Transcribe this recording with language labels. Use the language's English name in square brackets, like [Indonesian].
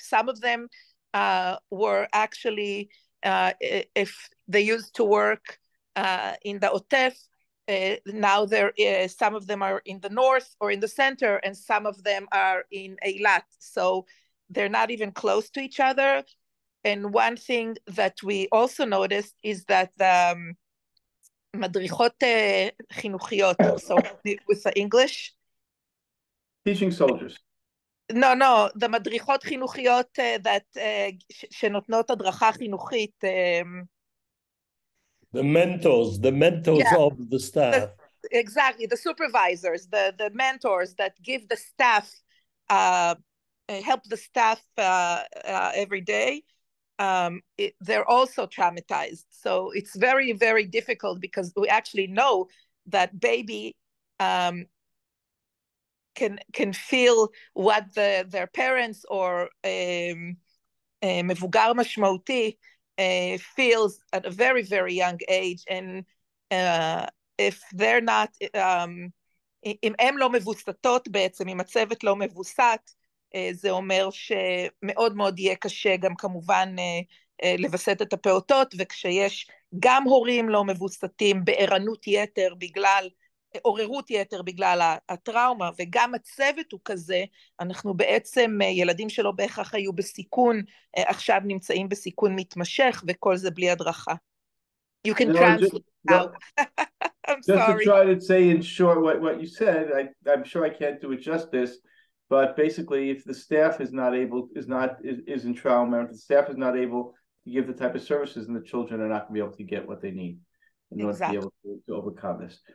[English] Some of them were actually, if they used to work in the Otef, now some of them are in the north or in the center, and some of them are in Eilat. So they're not even close to each other. And one thing that we also noticed is that [Hebrew] מדריכות חינוכיות, [English] so with the English? Teaching soldiers. No, the [Hebrew] מדריכות חינוכיות that שנותנות הדרכה חינוכית. [English] The mentors of the staff. Exactly, the supervisors, the mentors that give the staff, help the staff every day. They're also traumatized. So it's very, very difficult, because we actually know that baby can feel what their parents or [Hebrew] מבוגר משמעותי [English] feels at a very, very young age. And if they're not, [Hebrew] אם הם לא מבוסתות בעצם, אם הצוות לא מבוסת, זה אומר שמאוד מאוד יהיה קשה גם כמובן לבסט את הפעוטות, וכשיש גם הורים לא מבוסתים בערנות יתר בגלל, עוררות יתר בגלל הטראומה, וגם הצוות הוא כזה, אנחנו בעצם ילדים שלא בהכרח היו בסיכון, עכשיו נמצאים בסיכון מתמשך, וכל זה בלי הדרכה. [English] You can translate now. I'm sorry. Just to try to say in short what you said, I'm sure I can't do it justice, but basically if the staff is in trauma, if the staff is not able to give the type of services, and the children are not going to be able to get what they need in order to be able to overcome this.